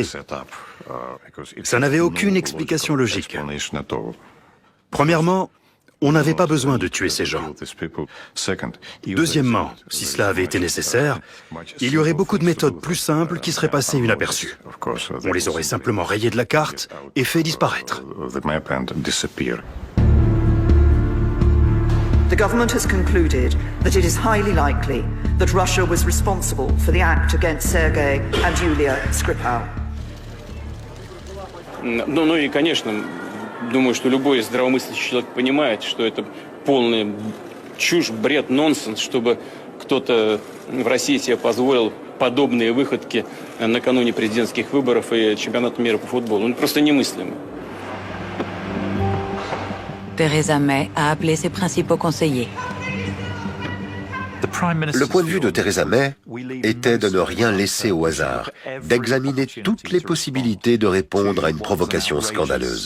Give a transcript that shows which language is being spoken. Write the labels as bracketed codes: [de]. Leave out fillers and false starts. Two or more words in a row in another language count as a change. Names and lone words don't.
[fr] Ça n'avait aucune explication logique. Premièrement, on n'avait pas besoin de tuer ces gens. Deuxièmement, si cela avait été nécessaire, il y aurait beaucoup de méthodes plus simples qui seraient passées inaperçues. On les aurait simplement rayés de la carte et fait disparaître. [en] The government has concluded that it is highly likely that Russia was responsible for the act against Sergei and Yulia Skripal. [ru] Ну и, конечно, думаю, что любой здравомыслящий человек понимает, что это полная чушь, бред, нонсенс, чтобы кто-то в России себе позволил подобные выходки накануне президентских выборов и чемпионата мира по футболу. Ну, просто немыслимо. [fr] Theresa May a appelé ses principaux conseillers. Le point de vue de Theresa May était de ne rien laisser au hasard, d'examiner toutes les possibilités de répondre à une provocation scandaleuse.